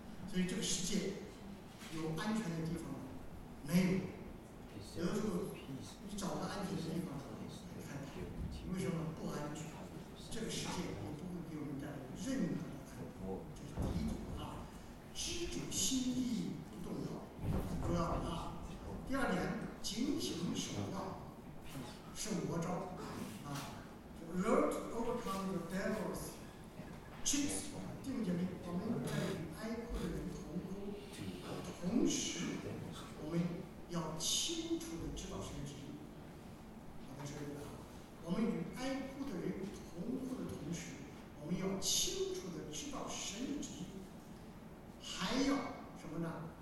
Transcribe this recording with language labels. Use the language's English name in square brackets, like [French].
[Chinese] 所以这个世界有安全的地方吗？没有。有的时候你找个安全的地方你看它，为什么不安全？这个世界也不会给我们带来任何的安全。这是第一种啊，知主心意不动摇，不要啊。第二点，警醒守道，圣魔招啊 ， [English] Learn to overcome the devil's tricks。 [Chinese] 弟兄姐妹，我们在与哀哭的人同哭，同时我们要清楚地知道神的旨意。我在这里啊，我们与哀哭的人同哭的同时，我们要清楚地知道神的旨意，还要什么呢？